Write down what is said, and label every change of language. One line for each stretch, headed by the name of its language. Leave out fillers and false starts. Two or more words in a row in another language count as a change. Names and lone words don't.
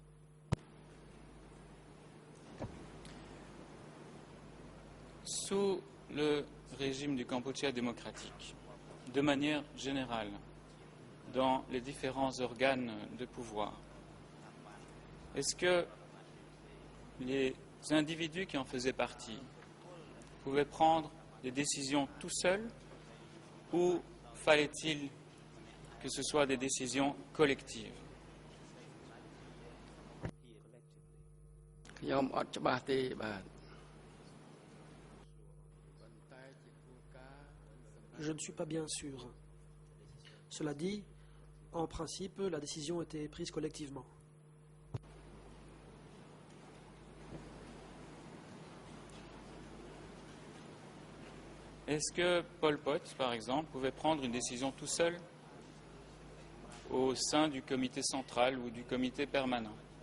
French: Sous le régime du Kampuchea démocratique, de manière générale, dans les différents organes de pouvoir, est-ce que les individus qui en faisaient partie pouvaient prendre des décisions tout seuls ou fallait-il que ce soit des décisions collectives?
Khmer: ខ្ញុំអត់ច្បាស់ទេបាទ
French: Je ne suis pas bien sûr. Cela dit, en principe, la décision était prise collectivement. Est-ce que Pol Pot, par exemple, pouvait prendre une décision tout seul au sein du comité central ou du comité permanent?